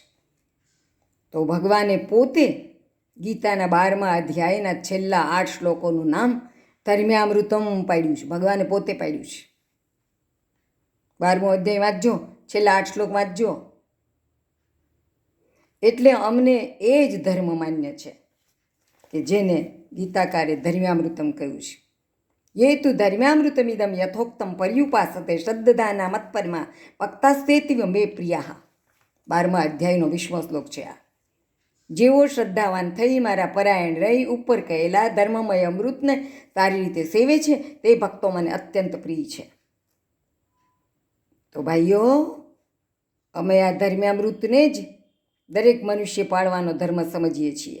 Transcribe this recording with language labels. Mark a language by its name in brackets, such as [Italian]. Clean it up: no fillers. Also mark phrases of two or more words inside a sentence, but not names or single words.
[Gujarati] તો ભગવાને પોતે ગીતાના 12મા અધ્યાયના છેલ્લા 8 શ્લોકોનું નામ ધર્મ્યામૃતમ પાડ્યું છે. ભગવાને પોતે પાડ્યું છે. 12મો અધ્યાય વાંચજો, છેલ્લા 8 શ્લોક વાંચજો. એટલે અમને એ જ ધર્મ માન્ય છે કે જેને ગીતાકારે ધર્મ્યામૃતમ કહ્યું છે. [Sanskrit] ये तु धर्म्यामृतमिदं यथोक्तं पर्युपासते श्रद्धाना मत्परमा भक्तास्तेतिव मे प्रिया. [Gujarati] 12મા અધ્યાયનો 20મો શ્લોક છે આ. જેઓ શ્રદ્ધાવાન થઈ મારા પરાયણ રહી ઉપર કહેલા ધર્મમય અમૃતને સારી રીતે સેવે છે તે ભક્તો મને અત્યંત પ્રિય છે. તો ભાઈઓ, અમે આ ધર્મ્યામૃતને જ દરેક મનુષ્ય પાળવાનો ધર્મ સમજીએ છીએ.